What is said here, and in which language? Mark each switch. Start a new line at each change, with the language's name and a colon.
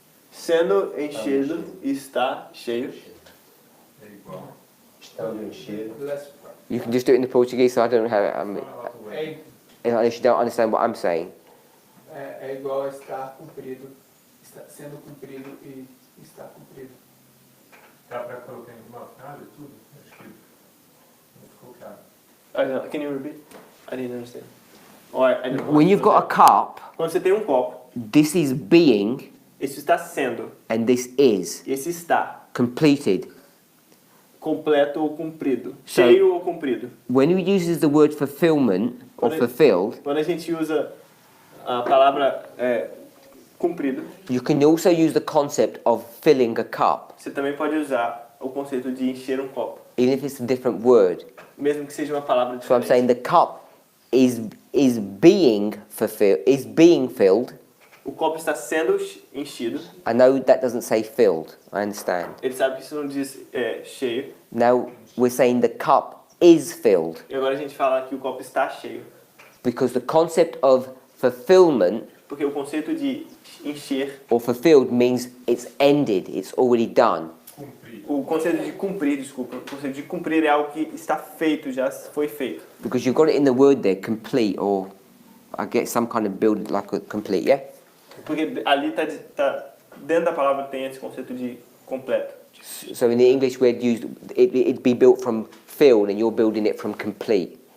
Portuguese: sendo enchido e está cheio. É igual. Estando encher.
English: Less You can just do it in the Portuguese, so I don't know how.
Portuguese: é,
English: Unless you don't understand what I'm saying.
Portuguese: é igual a estar cumprido. Está sendo cumprido e está cumprido. Dá para colocar em uma frase tudo? Acho que não ficou claro.
English: Can you repeat? I didn't understand. I didn't When you've got a cup,
Portuguese: Quando você tem um copo,
English: this is being
Portuguese: isso está sendo,
English: and this is
Portuguese: esse está
English: completed.
Portuguese: completo ou cumprido,
English: So-
Portuguese: cheio ou cumprido.
English: When you use the word fulfillment or When it- fulfilled,
Portuguese: Quando a gente usa a palavra cumprido,
English: you can also use the concept of filling a cup,
Portuguese: você também pode usar o conceito de encher um copo,
English: even if it's a different word.
Portuguese: mesmo que seja uma palavra
English: So I'm
Portuguese: diferente.
English: saying the cup is being fulfilled, is being filled,
Portuguese: O copo está sendo enchido.
English: I know that doesn't say filled, I understand.
Portuguese: Ele sabe que isso não diz cheio.
English: Now we're saying the cup is filled,
Portuguese: E agora a gente fala que o copo está cheio.
English: because the concept of fulfillment
Portuguese: Porque o conceito de encher,
English: or fulfilled means it's ended, it's already done.
Portuguese: o conceito de cumprir, desculpa, o conceito de cumprir é algo que está feito, já foi feito.
English: Because you've got it in the word there, complete, or I get some kind of build like a complete, yeah?
Portuguese: Porque ali tá dentro da palavra tem esse conceito de completo.
English: So in the English word used, it'd be built from filled and you're building it from complete.